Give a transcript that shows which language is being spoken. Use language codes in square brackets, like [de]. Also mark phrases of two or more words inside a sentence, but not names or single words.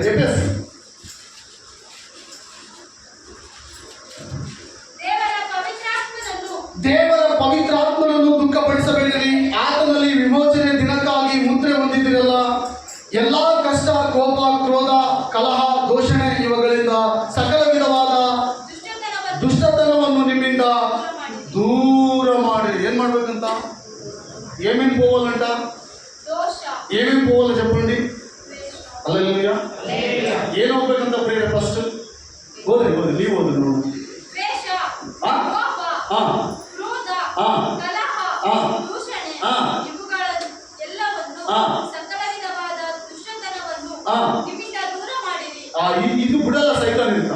[kn] ಎಫೆಸಿ ದೇವರ ಪವಿತ್ರಾತ್ಮನನ್ನು ದುಃಖಪಡಿಸಬೇಡಿರಿ, ಆತನಲ್ಲಿ ವಿಮೋಚನೆ ದಿನಕ್ಕಾಗಿ ಮುದ್ರೆ ಹೊಂದಿದಿರಲ್ಲ. ಎಲ್ಲ ಕಷ್ಟ, ಕೋಪ, ಕ್ರೋಧ, ಕಲಹ, ದೂಷಣೆ ಇವುಗಳಿಂದ ಸಕಲ ವಿಧವಾದ ದುಷ್ಟತನವನ್ನು ನಿಮ್ಮಿಂದ ದೂರ ಮಾಡಿ. ಏನ್ ಮಾಡ್ಬೇಕಂತ? [te] ఏమేమి పోవాలంట? ఏమేమి పోవాలి చెప్పండి? [kn] హల్లెలూయా. ఏం ಹೋಗ್ಬೇಕಂತ ಪ್ರೇರೆ? ಫಸ್ಟ್ ಓದ್ರಿ ನೀವು ಓದ್ರಿ ನೋಡು. ಇದು ಬಿಡಲ್ಲ ಸೈತಾನ್.